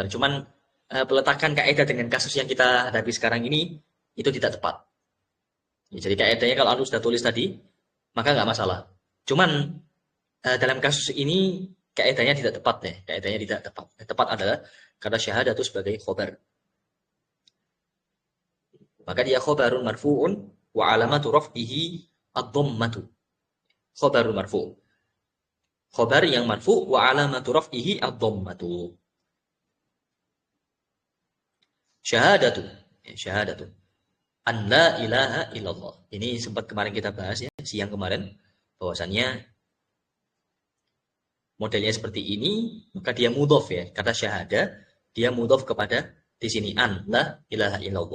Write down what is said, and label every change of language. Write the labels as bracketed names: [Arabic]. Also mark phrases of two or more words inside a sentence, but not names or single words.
[Indonesian] Cuman peletakan kaidah dengan kasus yang kita hadapi sekarang ini itu tidak tepat. Ya, jadi kaidahnya kalau Anda sudah tulis tadi, maka nggak masalah. Cuman dalam kasus ini kaidahnya tidak tepat ya. Kaidahnya tidak tepat. Yang tepat adalah kata syahadatu sebagai khobar. Maka dia [Arabic] خبر مرفوع وعلامة رفعه الضمة. خبر مرفوع'. [Indonesian] Khobar yang marfu' [Arabic] وعلامة رفعه الضمة. Syahadatu. Ya, شهادة أن لا إله إلا الله. [Indonesian] Ini sempat kemarin kita bahas ya, siang kemarin. Bahwasannya modelnya seperti ini, maka dia mudhof ya. Kata syahada, dia mudhof kepada di sini [Arabic] أن لا إله إلا الله.